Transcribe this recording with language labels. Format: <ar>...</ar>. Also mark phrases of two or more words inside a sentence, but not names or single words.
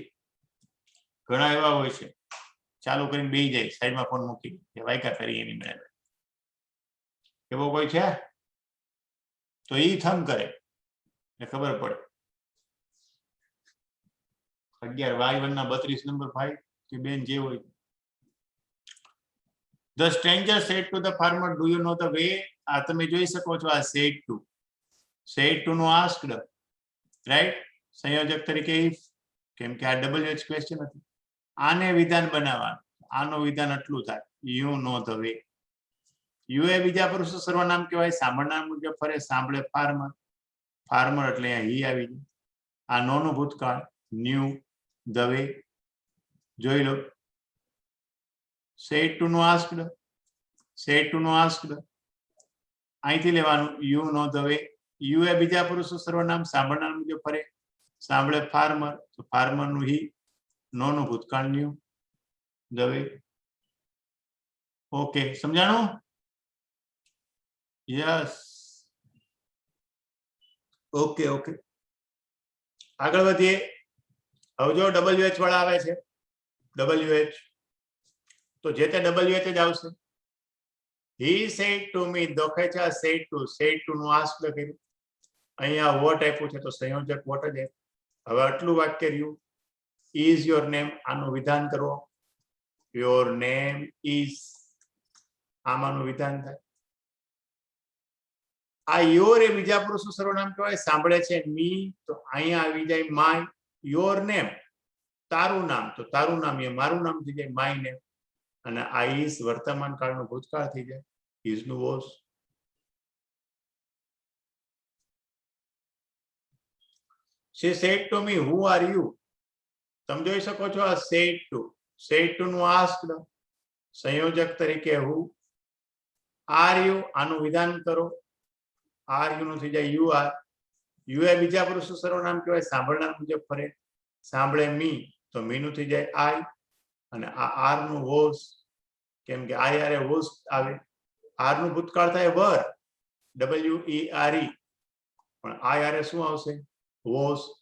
<gu>ઘણા એવા હોય છે ચાલુ કરીને બેસી જાય, સાઈડમાં ફોન મૂકી કે વાયકા કરી એની મેળે. એવો કોઈ છે તો ઈ થમ કરે ને ખબર પડે. 11 Y1 ના 32 નંબર ભાઈ કે બેન જે હોય.</gu> <en>The stranger said to the farmer, do you know the way?</en> <gu>આ તમે જોઈ શકો છો, આ</gu> <en>said to</en> <gu>નું asked, રાઈટ? સંયોજક તરીકે if, કેમ કે આ</gu> <en>WH question</en> <gu>હતી. આને વિધાન બનાવવાનું, આનું વિધાન આટલું થાય,</gu> <en>you know the way.</en> <gu>યુ એ બીજા પુરુષનું સર્વનામ કહેવાય, સાંભળનાર મુજબ ફરે, સાંભળે ફાર્મર. ફાર્મર એટલે અહીંયા હી આવી ગયું. આ નો નું ભૂતકાળ ન્યુ,</gu> <en>the way.</en> <gu>જોઈ લો.</gu> <en>said to</en> <gu>નું asked,</gu> <en>said to</en> <gu>નું asked. અહીંથી લેવાનું,</gu> <en>you know the way.</en> <gu>યુ એ બીજા પુરુષનું સર્વનામ, સાંભળનાર મુજબ ફરે, સાંભળે ફાર્મર, તો ફાર્મર નું હી, નો નું ભૂતકાળ ન્યુ,</gu> <en>the way.</en> <gu>ઓકે, સમજાણું?</gu> <en>yes, okay okay.</en> <gu>આગળ વધીએ. હવે જો WH વાળા આવે છે, WH તો જે તે WH જ આવશે.</gu> <en>he said to me,</en> <gu>દોખે છે આ</gu> <en>said to</en> <gu>નું asked કર્યું. અહીંયા what આપ્યું છે તો સંયોજક what જ. હવે આટલું વાક્ય રહ્યું,</gu> <en>is your name,</en> <gu>આનું વિધાન કરો.</gu> <en>your name is,</en> <gu>આમાંનું વિધાન થાય. આ યોર એ બીજા પુરુષનું સર્વનામ કહેવાય, સાંભળે છે મી, તો અહીંયા આવી જાય માય.</gu> <en>your name,</en> <gu>તારું નામ, તો તારું નામ એ મારું નામ થઈ જાય,</gu> <en>my name.</en> <gu>અને આ ઇઝ વર્તમાન કાળનો ભૂતકાળ થઈ જાય, ઇઝ નું વોઝ.</gu> <en>she said to me, who are you?</en> <gu>તમે જોઈ શકો છો આ</gu> <en>said to</en> <gu>નું asked, સંયોજક તરીકે who.</gu> <en>are you,</en> <gu>આનું વિધાન કરો.</gu> <en>are you</en> <gu>નું થઈ જાય</gu> <en>you are.</en> <gu>યુ એ બીજા પુરુષ સર્વનામ કહેવાય, સાંભળનાર મુજબ ફરે. સાંભળે મી તો મી નું થઈ જાય આઈ, અને આ આર નું વોઝ, કેમ કે આઈ આરે વોઝ આવે. આર નું ભૂતકાળ થાય વર, WERE, પણ આઈ આરે શું આવશે? વોઝ.</gu>